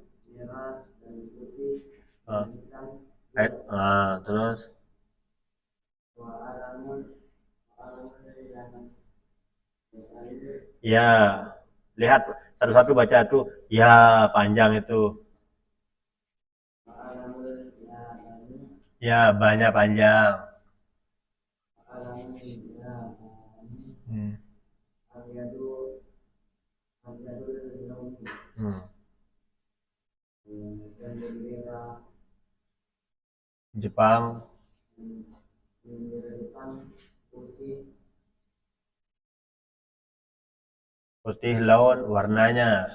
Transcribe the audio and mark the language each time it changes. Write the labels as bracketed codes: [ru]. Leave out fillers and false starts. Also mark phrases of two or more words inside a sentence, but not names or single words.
[id] Ah, terus ya, lihat satu-satu baca tuh. Ya, panjang itu. Ya, banyak panjang. Hmm. Hmm. Jepang, putih lawan warnanya.